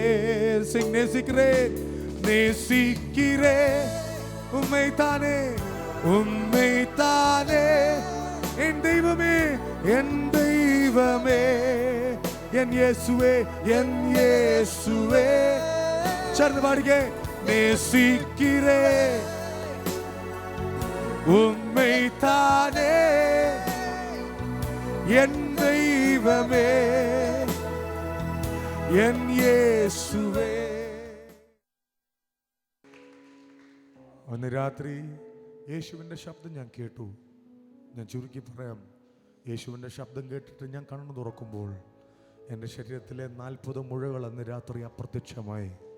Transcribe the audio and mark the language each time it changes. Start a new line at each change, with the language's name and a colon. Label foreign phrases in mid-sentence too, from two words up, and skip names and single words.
Tamil: சிங் நேசிக்கிறே நேசிக்கிறே உம்மை தானே உம்மை தானே என் தெய்வமே என் தெய்வமே என் இயேசுவே என் இயேசுவே. சேர்ந்து பாடுங்க. நேசிக்கிறே உம்மை தானே என் தெய்வமே என் இயேசுவே.
Malayalam: അന്ന് രാത്രി യേശുവിൻ്റെ ശബ്ദം ഞാൻ കേട്ടു. ഞാൻ ചുരുക്കി പറയാം. യേശുവിൻ്റെ ശബ്ദം കേട്ടിട്ട് ഞാൻ കണ്ണു തുറക്കുമ്പോൾ എൻ്റെ ശരീരത്തിലെ 40 മുഴകൾ അന്ന് രാത്രി അപ്രത്യക്ഷമായി.